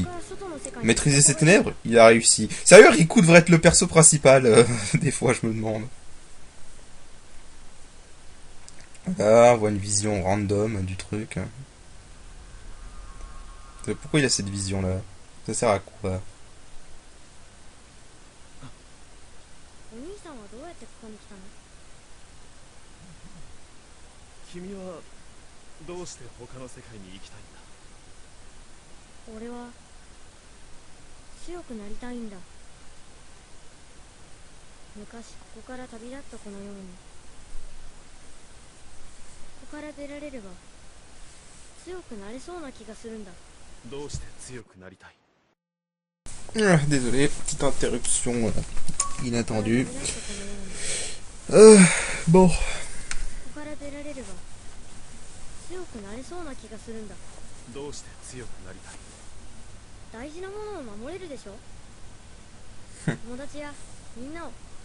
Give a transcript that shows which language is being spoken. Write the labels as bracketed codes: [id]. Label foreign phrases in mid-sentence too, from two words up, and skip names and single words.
[fr] Maîtriser ses ténèbres, il a réussi. Sérieux, Riku devrait être le perso principal, des fois je me demande. Là, on voit une vision random du truc. Pourquoi il a cette vision-là? Ça sert à quoi? [ja] お兄さんはどうやってここに来たの？君はどうして他の世界に行きたいんだ？俺は強くなりたいんだ。昔ここから旅立ったこのように、ここから出られれば強くなれそうな気がするんだ。どうして強くなりたい？ [fr] Désolé, petite interruption inattendue. [ja] ここから出られたこのように、 [fr] Bon. [ja] ここから出られれば強くなれそうな気がするんだ。どうして強くなりたい？大事なものを守れるでしょ。友達やみんなを。